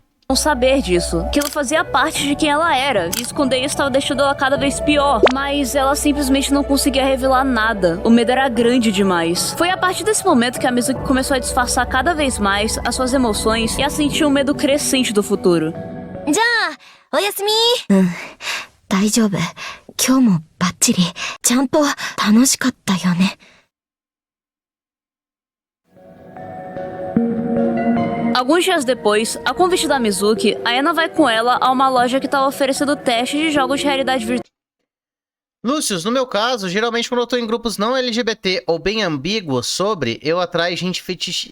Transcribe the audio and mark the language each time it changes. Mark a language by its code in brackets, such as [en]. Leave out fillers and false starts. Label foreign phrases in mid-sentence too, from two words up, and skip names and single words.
[pt] não saber disso. Aquilo fazia parte de quem ela era. E esconder isso estava deixando ela cada vez pior. Mas ela simplesmente não conseguia revelar nada. O medo era grande demais. Foi a partir desse momento que a Mizuki começou a disfarçar cada vez mais as suas emoções e a sentir um medo crescente do futuro. [ja] じゃあ、おやすみ。大丈夫。今日もバッチリ。ちゃんと楽しかったよね。 [pt] Alguns dias depois, a convite da Mizuki, a Ena vai com ela a uma loja que estava oferecendo teste de jogos de realidade virtual. Lúcio, no meu caso, geralmente quando eu tô em grupos não LGBT ou bem ambíguos sobre, eu atraio gente fetiche...